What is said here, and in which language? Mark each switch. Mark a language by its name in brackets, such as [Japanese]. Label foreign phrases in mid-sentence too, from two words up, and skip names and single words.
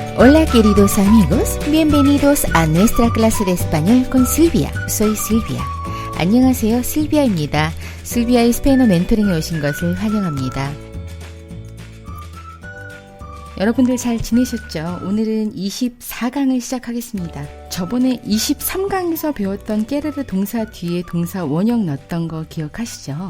[Spanish] Hola queridos amigos, bienvenidos a nuestra clase de español con Silvia. Soy Silvia. [Korean] 안녕하세요, 실비아입니다. 실비아의 스페인어 멘토링에 오신 것을 환영합니다. 여러분들 잘 지내셨죠? 오늘은 24강을 시작하겠습니다. 저번에 23강에서 배웠던 깨르르 동사 뒤에 동사 원형 넣었던 거 기억하시죠?